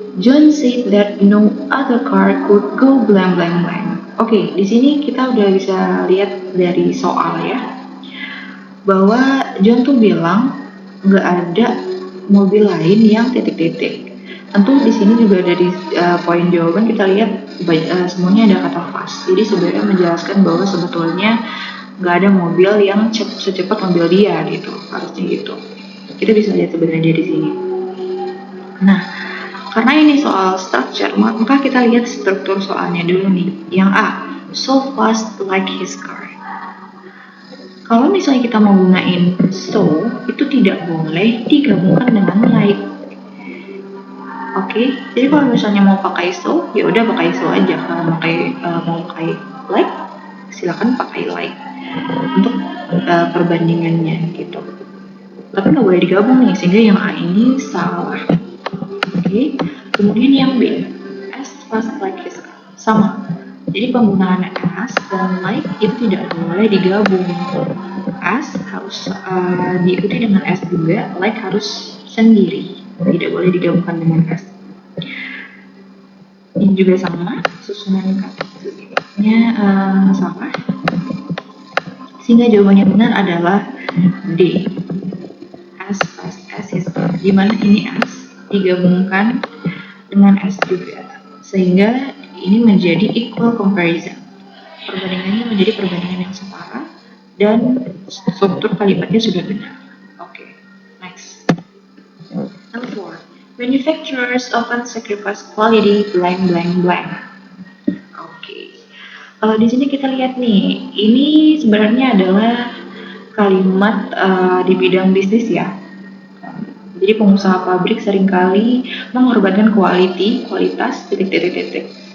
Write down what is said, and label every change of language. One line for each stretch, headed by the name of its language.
English: John said that no other car could go blank blank blank.
Indonesian: Oke, di sini kita udah bisa lihat dari soal ya, bahwa John tuh bilang nggak ada mobil lain yang titik-titik. Tentu di sini juga dari poin jawaban kita lihat semuanya ada kata fast. Jadi sebenarnya menjelaskan bahwa sebetulnya nggak ada mobil yang secepat mobil dia gitu, harusnya gitu. Kita bisa lihat sebenarnya di sini. Nah, karena ini soal structure, maka kita lihat struktur soalnya dulu nih. Yang A,
English: so fast like his car.
Indonesian: Kalau misalnya kita mau gunain so, itu tidak boleh digabungkan dengan like. Oke, jadi kalau misalnya mau pakai so, ya udah pakai so aja. Kalau mau pakai like, silakan pakai like untuk perbandingannya gitu. Tapi nggak boleh digabung nih, sehingga yang A ini salah. Oke, kemudian yang B,
English: as fast like his car,
Indonesian: sama. Jadi penggunaan as dan like itu tidak boleh digabung. As harus diikuti dengan s juga, like harus sendiri, tidak boleh digabungkan dengan s. Ini juga sama, susunan katanya sama. Sehingga jawabannya benar adalah D,
English: as fast as his car.
Indonesian: Dimana ini as digabungkan dengan S juga, sehingga ini menjadi equal comparison. Perbandingannya menjadi perbandingan yang setara dan struktur kalimatnya sudah benar.
English: Oke, next. Number 4. Manufacturers often sacrifice quality blank blank blank. Oke.
Indonesian: Kalau di sini kita lihat nih, ini sebenarnya adalah kalimat di bidang bisnis ya. Jadi pengusaha pabrik seringkali mengorbankan kualitas, titik.